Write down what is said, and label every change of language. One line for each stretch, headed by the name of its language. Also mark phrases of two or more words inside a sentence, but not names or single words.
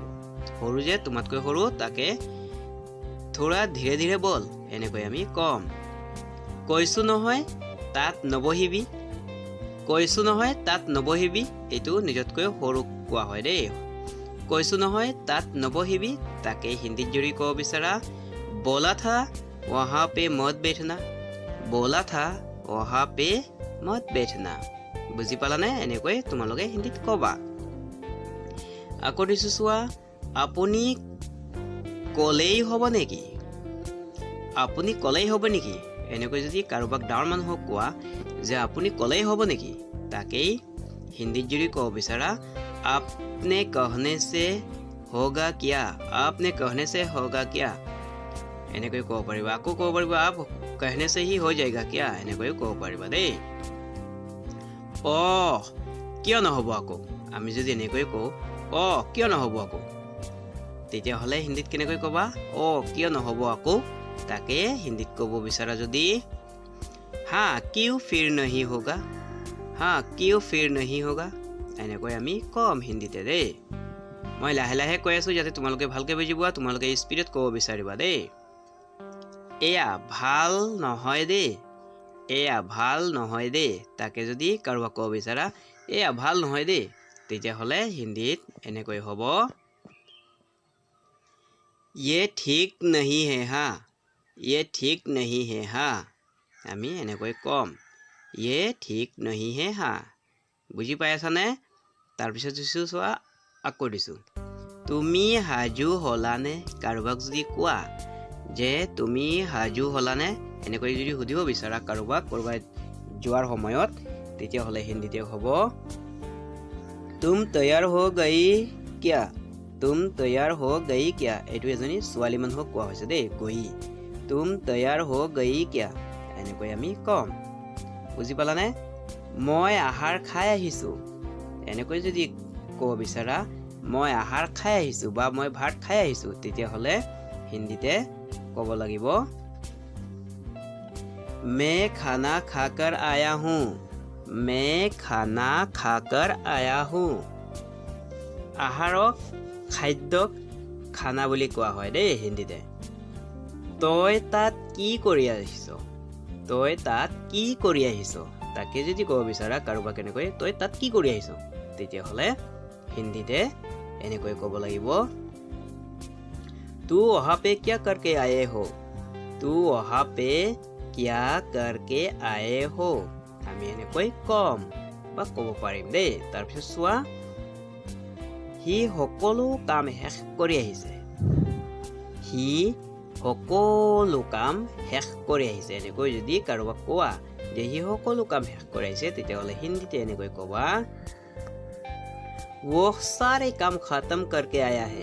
Assamese: সৰু যে তোমাতকৈ সৰু তাকে
Hindi: थोड़ा धीरे धीरे बोल
Assamese: এনেকৈ আমি কম। কৈছো নহয় তাত নবহিবি। কৈছো নহয় তাত নবহিবি, এইটো নিজতকৈ সৰু কোৱা হয় দেই। কৈছো নহয় তাত নবহিবি, তাকে হিন্দীত যদি ক'ব বিচাৰা,
Hindi: बोला था वहाँ पे मत बैठना। बोला था वहाँ पे मत बैठना।
Assamese: বুজি পালানে? এনেকৈ তোমালোকে হিন্দীত ক'বা। আকৌ দিছো চোৱা, আপুনি ক'লেই হ'ব নেকি? আপুনি ক'লেই হ'ব নেকি? এনেকৈ যদি কাৰোবাক ডাঙৰ মানুহক কোৱা যে আপুনি ক'লেই হ'ব নেকি, তাকেই হিন্দীত যদি ক'ব বিচাৰা,
Hindi: आपने कहने से होगा क्या। आपने कहने से होगा क्या
Assamese: এনেকৈ ক'ব পাৰিবা। আকৌ ক'ব পাৰিবা,
Hindi: आप कहने से ही हो जाएगा क्या
Assamese: এনেকৈ ক'ব পাৰিবা দেই। কিয় নহ'ব আকৌ? আমি যদি এনেকৈ কওঁ, কিয় নহ'ব আকৌ, তেতিয়াহ'লে হিন্দীত কেনেকৈ ক'বা? কিয় নহ'ব আকৌ, তাকে হিন্দীত ক'ব বিচাৰা যদি,
Hindi: हाँ क्यों फिर नहीं होगा। हाँ क्यों फिर नहीं होगा
Assamese: এনেকৈ আমি কম হিন্দীতে দেই। মই লাহে লাহে কৈ আছোঁ যাতে তোমালোকে ভালকৈ বুজি পোৱা, তোমালোকে স্পীডত ক'ব বিচাৰিবা দেই। এয়া ভাল নহয় দেই। এয়া ভাল নহয় দেই, তাকে যদি কাৰোবাক ক'ব বিচাৰা এয়া ভাল নহয় দেই, তেতিয়াহ'লে হিন্দীত এনেকৈ হ'ব,
Hindi: ये ठीक नहीं है हाँ। ये ठीक नहीं है हाँ
Assamese: আমি এনেকৈ কম,
Hindi: ये ठीक नहीं है हाँ।
Assamese: বুজি পাই আছানে? তাৰপিছত দিছোঁ চোৱা, আকৌ দিছোঁ, তুমি সাজু হ'লানে। কাৰোবাক যদি কোৱা যে তুমি সাজু হ'লানে, এনেকৈ যদি সুধিব বিচাৰা কাৰোবাক ক'ৰবাত যোৱাৰ সময়ত, তেতিয়াহ'লে হিন্দীতে হ'ব,
Hindi: तुम तैयार हो गई क्या। तुम तैयार हो गई क्या,
Assamese: এইটো এজনী ছোৱালী মানুহক কোৱা হৈছে দেই, গই।
Hindi: तुम तैयार हो गई क्या
Assamese: এনেকৈ আমি কম। বুজি পালানে? মই আহাৰ খাই আহিছোঁ। এনেকৈ যদি ক'ব বিচাৰা, মই আহাৰ খাই আহিছোঁ বা মই ভাত খাই আহিছোঁ, তেতিয়াহ'লে হিন্দীতে ক'ব লাগিব,
Hindi: मैं खाना खाकर आया हूँ। मैं खाना खाकर आया हूँ।
Assamese: আহাৰক, খাদ্যক খানা বুলি কোৱা হয় দেই হিন্দীতে। তই তাত কি কৰি আহিছ। তই তাত কি কৰি আহিছ, তাকে যদি ক'ব বিচাৰা কাৰোবাক এনেকৈ, তই তাত কি কৰি আহিছ, তেতিয়াহ'লে হিন্দীতে এনেকৈ ক'ব লাগিব,
Hindi: तू वहाँ पे क्या करके आए हो। तू वहाँ पे क्या करके आए हो
Assamese: আমি এনেকৈ কম বা ক'ব পাৰিম দেই। তাৰপিছত চোৱা, সি সকলো কাম শেষ কৰি আহিছে। সি সকলো কাম শেষ কৰি আহিছে, এনেকৈ যদি কাৰোবাক কোৱা যে সি সকলো কাম শেষ কৰি আহিছে, তেতিয়াহ'লে হিন্দীতে এনেকৈ ক'বা,
Hindi: वो सारे काम खत्म करके आया है।